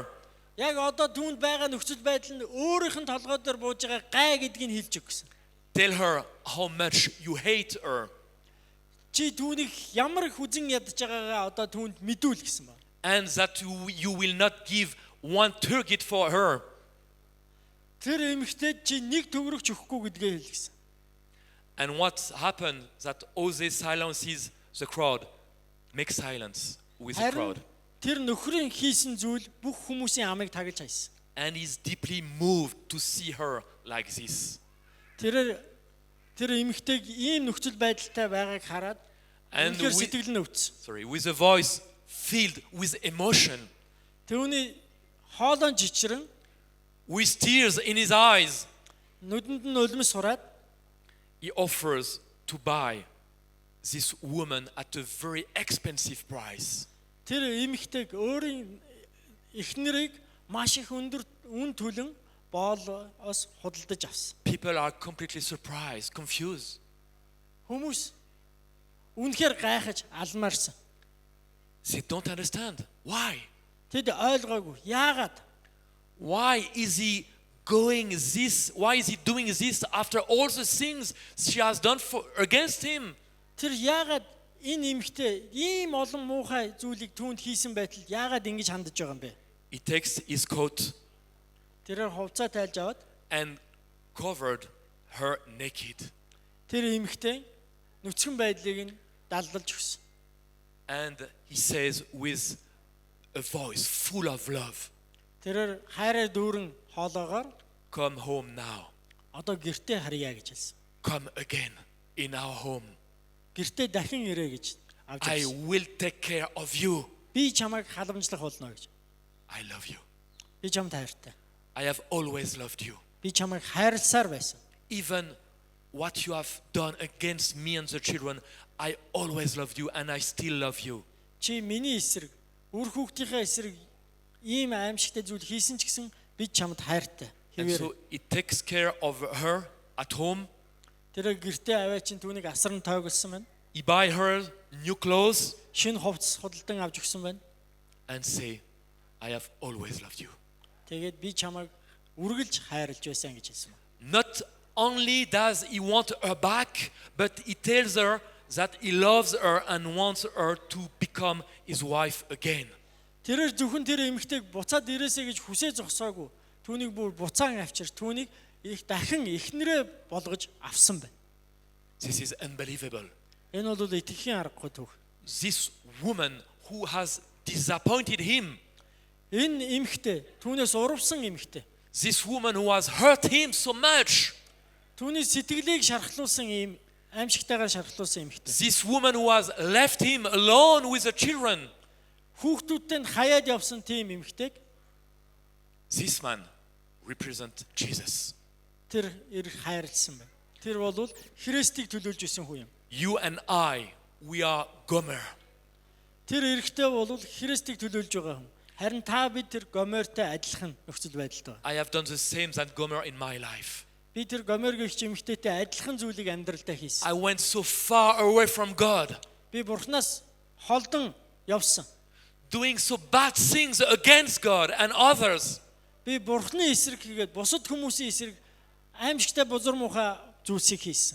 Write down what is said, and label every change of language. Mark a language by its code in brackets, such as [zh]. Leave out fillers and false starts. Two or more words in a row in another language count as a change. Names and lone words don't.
[mn] Яг одоо түүнд байгаа нөхцөл байдал нь өөрийнх нь толгой дээр бууж байгаа гай гэдгийг хэлж өг гэсэн. [en] Tell her how much you hate her. [mn] Чи түүнийг ямар их үзэн ядж байгаагаа одоо түүнд мэдүүл гэсэн байна. [en] And that you will not give 1 turgid for her. [mn] Тэр эмэгтэйд чи нэг төгрөгч өгөхгүй гэдгээ хэл гэсэн. [en] And what happened that Hosea silences the crowd, makes silence with the crowd. [mn] Тэр нөхрийн хийсэн зүйл бүх хүмүүсийн амыг таглаж хайсан. [en] And he's deeply moved to see her like this. [mn] Тэр эмэгтэйг ийм нөхцөл байдалтай байгааг хараад үнэхээр сэтгэл нь өвдсөн. [en] With a voice filled with emotion. [mn] Түүний хоолон жичрэн [en] with tears in his eyes, [mn] нүдэнд нь өлмөс сураад [en] he offers to buy this woman at a very expensive price. [mn] тэр эмэгтэйг өөрийн эхнэрийг маш их өндөр үн төлөн боолоос худалдаж авсан. [en] People are completely surprised, confused. [mn] Хүмүүс үнэхээр гайхаж алмаарсан. [en] They don't understand. Why? [mn] Тэд ойлгоогүй. Яагаад? [en] Why is he going this? Why is he doing this after all the things she has done against him? [mn] Тэр яагаад энэ эмэгтэй ийм олон муухай зүйлийг түүнд хийсэн байтал яагаад ингэж хандаж байгаа юм бэ? [en] He takes his coat [mn] Тэрээр хувцас тайлж аваад [en] and covered her naked. [mn] тэр эмэгтэй нүцгэн байдлыг нь даллалж өгсөн. [en] And he says with a voice full of love, [mn] Тэрээр хайраар дүүрэн хоолоогоор [en] come home now. [mn] одоо гэртээ харъя гэж хэлсэн. [en] Come again in our home. [mn] Гэртээ дахин ирээ гэж авч [en] I [mn] явсан. [en] will take care of you. [mn] Би чамайг халамжлах болно гэж. [en] I love you. [mn] Би чамд хайртай. [en] I have always loved you. [mn] Би чамайг хайрласаар байсан. [en] Even what you have done against me and the children, I always loved you and I still love you. [mn] Чи миний эсрэг, үр хүүхдийнхээ эсрэг ийм аимшигтай зүйл хийсэн ч гэсэн би чамд хайртай. [en] And [mn] Хэвээр. [en] so he takes care of her at home. [mn] Тэр гэртээ аваа чин түүнийг асран тойголсон байна. [en] He buy her new clothes [mn] Шинэ хувцас худалдан авч өгсөн байна. [en] and say, I have always loved you. [mn] Тэгээд би чамайг үргэлж хайрлаж байсан гэж хэлсэн байна. [en] Not only does he want her back, but he tells her that he loves her and wants her to become his wife again. [mn] Тэрээр зөвхөн тэр эмэгтэйг буцаад ирээсэй гэж хүсээ зогсоогүй. Түүнийг бүр буцаан авчир түүнийг их дахин эхнэрээ болгож авсан байна. [en] This is unbelievable. [mn] Энэ бол итгэхийн аргагүй түүх. [en] This woman who has disappointed him, [mn] Энэ эмэгтэй түүнээс урвсан эмэгтэй. [en] this woman who has hurt him so much, [mn] Түүний сэтгэлийг шархлуулсан ийм аимшигтайгаар шархлуулсан эмэгтэй. [en] this woman who has left him alone with the children, [mn] Хүүхдүүдтэй нь хаяад явсан тийм эмэгтэйг [en] this man represents Jesus. [mn] тэр ирэх хайрлсан байна. Тэр бол Христийг төлөөлж исэн хүн юм. [en] You and I, we are Gomer. [mn] Тэр эрэхтэй бол Христийг төлөөлж байгаа хүн. Харин та бид тэр Гомертэй адилхан нөхцөл байдалтай байна. [en] I have done the same as Gomer in my life. [mn] Би тэр Гомер гихч эмэгтэйтэй адилхан зүйлийг амьдралдаа хийсэн. [en] I went so far away from God, [mn] Би Бурханаас холдон явсан. [en] doing so bad things against God and others. [mn] Би Бурханы эсрэг хийгээд бусад хүмүүсийн эсрэг аимшигтай бузар муухай зүйлсийг хийсэн.